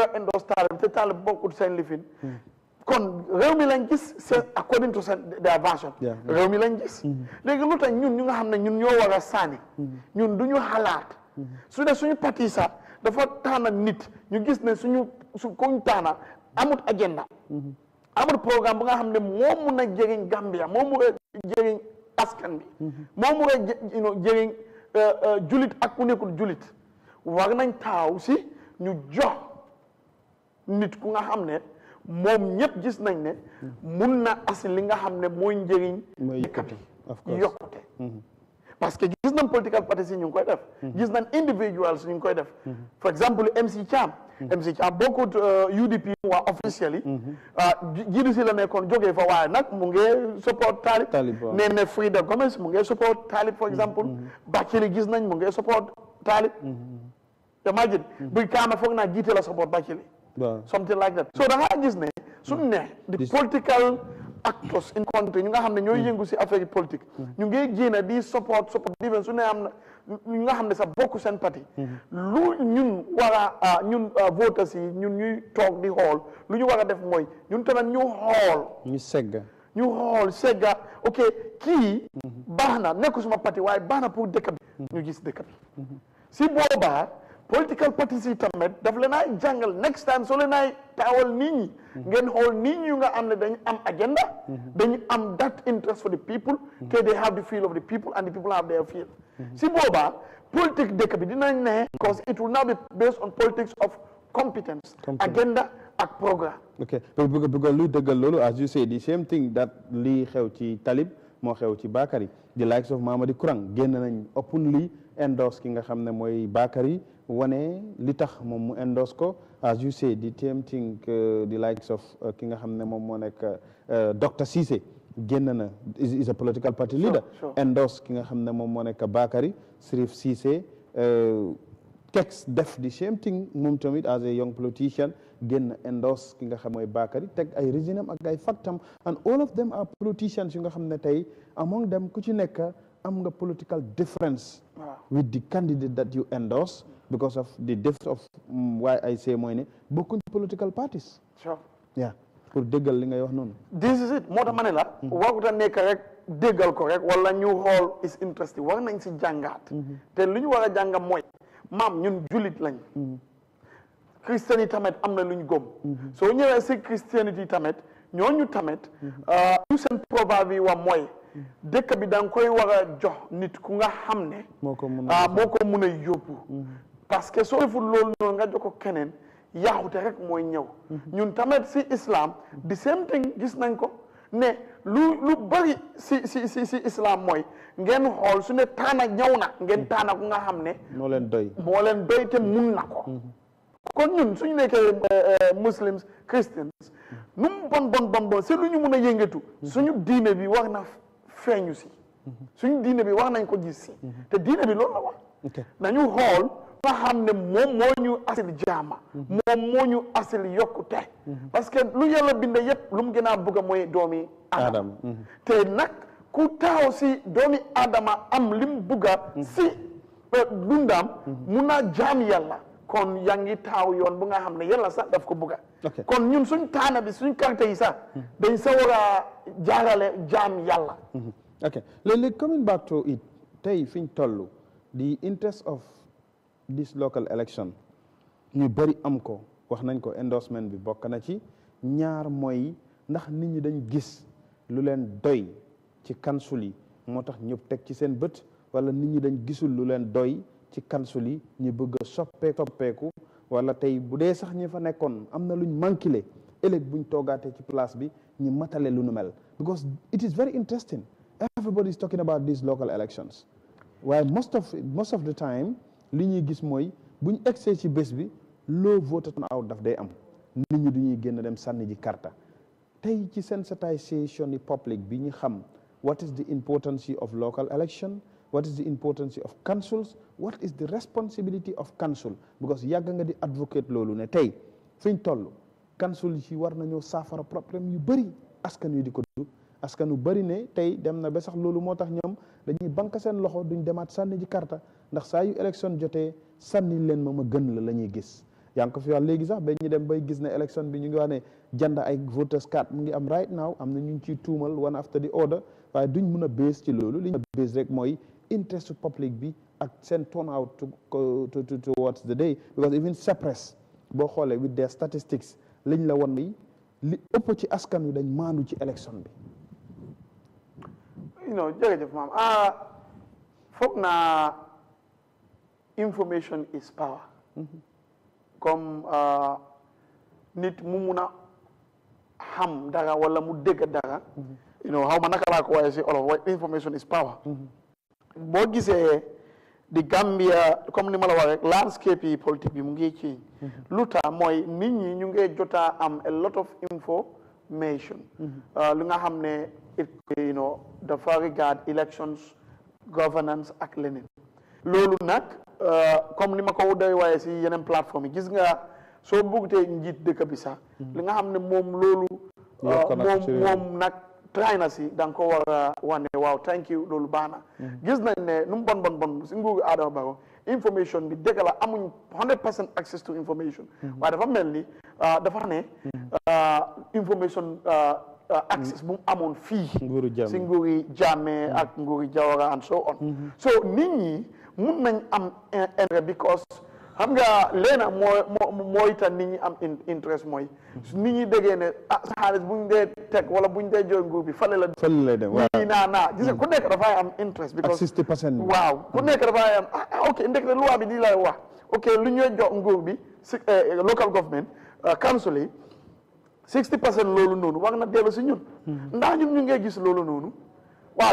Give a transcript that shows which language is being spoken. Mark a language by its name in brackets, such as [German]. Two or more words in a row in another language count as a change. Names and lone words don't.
[Wolof] a endorse Talib te Talib bokkul seen lifin kon réew mi lañ gis c'est [English] according to their version [Wolof] réew mi lañ gis léegi lu tax ñun ñu nga xam ne ñun ñoo war a sànni ñun du ñu xalaat su dee suñu parti sax dafa taana nit ñu gis ne su koñ taana amut agenda amut programme bu nga xam ne moo mun a jëriñ Gambia moo mun a jëriñ askan bi moo mun a jëriñ julit ak ku nekkul julit war nañ taaw si ñu jox nit ku nga xam ne moom ñëpp gis nañ ne mun na asi li nga xam ne mooy njëriñ dëkk bi yokkute parce que gis nañ [English] political parties [Wolof] yi ñu ngi koy def gis nañ individuals ñu ngi koy def [French] for exemple [Wolof] MC Cham bokkut UDP waa officiel yi GDC la nekkoon jógee fa waaye nag mu ngi support Talib nee na Frida Gomez mu ngi support Talib [French] for exemple [Wolof] Bakili gis nañ mu ngi support Talib imagine buy kaama foog naa jiite la support Bakili [English] something like that [Wolof] so da ngaa gis ne suñ ne [English] the political actors in country [Wolof] ñu nga xam ne ñooy yëngu si [French] affaire politique [Wolof] ñu ngi génn di support even su ne am na ñu nga xam ne sax bokku seen parti lu ñun war a ñun voters yi ñun ñuy toog di xool lu ñu war a def mooy ñun tamit ñu xool segga ok kii baax na nekku suma parti waaye baax na pour dëkk bi ñu gis dëkk bi si boobaa [English] political parties [Wolof] yi tamit daf leen ay jàngal [English] next time [Wolof] soo leen ay taawal nit ñi ngeen xool nit ñi nga am ne dañu am agenda dañu am [English] that interest for the people [Wolof] te [English] they have the feel of the people and the people have their feel [Wolof] si boobaa politique dëkk bi dinañ ne [English] because it will now be based on politics of competence [Wolof] agenda ak programme ok bëgg luy dëggal loolu [English] as you say the same thing that [Wolof] lii xew ci Talib moo xew ci Bakary the likes of Mamadi Kurang génn nañ [English] openly endorse [Wolof] ki nga xam ne mooy Bakary wane li tax moom mu endorse ko [English] as you say the same thing the likes of [Wolof] ki nga xam ne moom moo nekk Dr Cissé génn na [English] is a political party leader endorse [Wolof] ki nga xam ne moom moo nekk Bakary Sirif Cissé Kex def [English] the same thing [Wolof] moom tamit [English] as a young politician [Wolof] génn endorse ki nga xam mooy Bakary teg ay reasonam ak ay factam [English] and all of them are politicians [Wolof] yu nga xam ne tey [English] among them [Wolof] ku ci nekk am nga [English] political difference with the candidate that you endorse because of the depth of why I say [Wolof] mooy ne bokkuñ [English] political parties [Wolof] pour déggal li ngay wax noonu [English] this is it [Wolof] moo tax ma ne la waruta nekk rek déggal ko rek wala ñu xool [English] is interesting [Wolof] war nañ si jàngaat te lu ñu war a jànga mooy maam ñun julit lañ christian yi tamit am na lu ñu gëm soo ñëwee si christianity tamit ñooñu tamit ñu seen proverbe yi wa mooy dëkk bi da nga koy war a jox nit ku nga xam ne moo ko mun a yóbbu parce que soo deful loolu noonu nga jox ko keneen yaaxute rek mooy ñëw ñun tamit si islam [English] the same thing [Wolof] gis nañ ko ne lu bari si islam mooy ngeen xool su ne taana ñëw na ngeen taana ku nga xam ne moo leen doy te mun na ko kon ñun suñu nekkee [English] muslims christians [Wolof] nu mu bon si lu ñu mun a yëngatu suñu diine bi war na feeñu si suñu diine bi war nañ ko gis si te diine bi loolu la wax nañu xool nga xam ne moom moo ñu asil jaama moom moo ñu asil yokkute parce que lu yàlla bind yëpp lu mu gën a bëgg mooy doomi Adama te nag ku taaw si doomi Adama am lim bugga si dundam mun naa jaam yàlla kon yaa ngi taaw yoon bu nga xam ne yàlla sax daf ko bugga kon ñun suñ taana bi suñ carte yi sax dañ sa war a jaarale jaam yàlla ok léegi [English] coming back to it [Wolof] tey fiñ toll [English] the interest of this local election [Wolof] ñu bëri am ko wax nañ ko endorsement bi bokk na ci ñaar mooy ndax nit ñi dañ gis lu leen doy ci council yi moo tax ñëpp teg ci seen bët wala nit ñi dañ gisul lu leen doy ci council yi ñu bëgg a soppeeku wala tey bu dee sax ñi fa nekkoon am na luñ manqué ëllëg buñ toogaatee ci place bi ñu matale lu nu mel [English] because it is very interesting everybody is talking about these local elections [Wolof] waaye [English] most of the time [Wolof] li ñuy gis mooy buñ egsee ci bés bi loo [English] vote out [Wolof] daf day am nit ñi du ñuy génn dem sànni ji karta tey ci sensitization yi public bi ñu xam [English] what is the importance of local election, what is the importance of councils, what is the responsibility of council, because [Wolof] yàgg nga di advocate loolu ne tey fiñ toll council yi war nañoo saafara problème yu bëri askan wi di ko dund askan wu bëri ne tey dem na ba sax loolu moo tax ñoom dañuy banque seen loxo duñ demaat sànni ji karta ndax saa yu élection jotee sànni leen ma gën la ñuy gis. yaa ngi ko fi wax léegi sax ba ñu dem bay gis ne élection bi ñu ngi wax ne jënd ay [English] voters card [Wolof] mu ngi am [English] right now [Wolof] am na ñu ngi ciy tuumal [English] one after the other [Wolof] waaye duñ mun a base ci loolu li ñu base rek mooy interest public bi ak seen [English] turnout towards the day, because even suppress [Wolof] boo xoolee [English] with their statistics [Wolof] liñ la won li ëpp ci askan wi dañ maandu ci élection bi. jërëjëf maam foog naa [English] information is power. [Wolof] comme nit mu mun a xam dara wala mu dégg dara xaw ma naka laa ko waaye si olof waaye [English] information is power. [Wolof] boo gisee di Gambia comme ni ma la wax rek landscape yi politique bi mu ngi change lu tax mooy nit ñi ñu ngi jotaa am [English] a lot of information [Wolof] li nga xam ne dafa [English] regard elections governance [Wolof] ak leneen loolu nag comme ni ma ko doy waaye si yeneen plateforme yi gis nga soo bëggutee njiit dëkk bi sax li nga xam ne moom loolu moom nag try na si da nga ko war a wane waaw [English] thank you [Wolof] loolu baax na gis nañ ne nu mu bon si nguuru Adama Barrow information bi dëgg la amuñ 100% [English] access to information [Wolof] waaye dafa mel ni dafa ne [English] information access [Wolof] bu mu amoon fii si nguuri Jammeh ak nguuri Jawara [English] and so on [Wolof] so nit ñi mun nañ am intérêt because xam nga leena mooy tax nit ñi am interest mooy nit ñi déggee ne sa xaalis buñ dee teg wala buñ dee jox nguur bi fale la dem nii naa gis nga ku nekk dafay am interest because 60% waaw ku nekk dafay am ok ndekete loi bi di lay wax ok lu ñuy jox nguur bi [English] local government [Wolof] council yi 60% loolu noonu war na dellu si ñun ndax ñun ñu ngee gis loolu noonu waaw